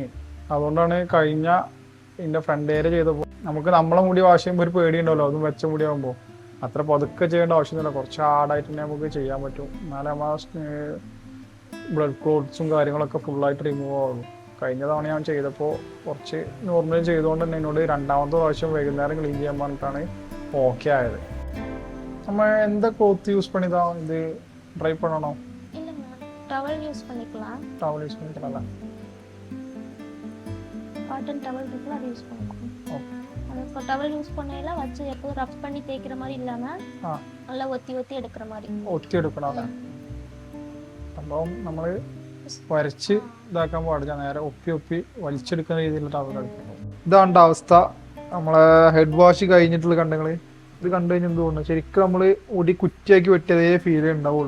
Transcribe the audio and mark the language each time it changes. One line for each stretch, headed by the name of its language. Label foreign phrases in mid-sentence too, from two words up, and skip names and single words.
Malayalam: അതുകൊണ്ടാണ് കഴിഞ്ഞ എൻ്റെ
English: front area
Malayalam: ചെയ്തപ്പോൾ നമുക്ക് നമ്മളെ മുടി വാഷ് ചെയ്യുമ്പോൾ ഒരു പേടിയുണ്ടല്ലോ, അതും വെച്ച മുടിയാകുമ്പോൾ അത്ര പതുക്കെ ചെയ്യേണ്ട ആവശ്യമൊന്നുമില്ല, കുറച്ച് ഹാർഡായിട്ട് തന്നെ നമുക്ക് ചെയ്യാൻ പറ്റും. എന്നാലേ നമ്മൾ
English: blood clotsum
Malayalam: കാര്യങ്ങളൊക്കെ ഫുള്ളായിട്ട് റിമൂവ് ആവുള്ളൂ. കഴിഞ്ഞ തവണ ഞാൻ ചെയ്തപ്പോൾ കുറച്ച് നോർമലി ചെയ്തുകൊണ്ട് തന്നെ എന്നോട് രണ്ടാമത്തെ പ്രാവശ്യം വൈകുന്നേരം ക്ലീൻ ചെയ്യാൻ പറഞ്ഞിട്ടാണ് ഓക്കെ ആയത്. നമ്മൾ എന്താ
English: cloth use
Malayalam: പണിതാ, ഇത്
Tamil: ட்ரை பண்ணணும்? இல்லங்க,
English: towel use
Tamil: பண்ணிக்கலாம்.
English: towel use
Tamil: பண்ணிக்கலாம்,
English: cotton towel
Tamil: இருக்குல அது யூஸ் பண்ணிக்கலாம். அது
English: towel use
Tamil: பண்ணையில வச்சு எப்போ ரப் பண்ணி தேய்க்கிற மாதிரி இல்லாம நல்லா ஒத்தி ஒத்தி எடுக்கிற மாதிரி
Malayalam: ഒത്തി എടുക്കണം. അല്ലേ, സംഭവം നമ്മൾ വരച്ച് ഇതാക്കാൻ പാടില്ല, നേരെ ഒപ്പി ഒപ്പി വലിച്ചെടുക്കുന്ന രീതിയിലുള്ള ടവൽ എടുക്കണം. ഇതാണ് അവസ്ഥ. നമ്മളെ
English: head wash
Malayalam: കഴിഞ്ഞിട്ടുള്ള കണ്ടങ്ങള് ഇത് കണ്ടു കഴിഞ്ഞാൽ എന്ത് തോന്നുന്നു, ശരിക്കും നമ്മൾ മുടി കുറ്റിയാക്കി വെട്ടിയതേ ഫീൽ ഉണ്ടാവുള്ളൂ.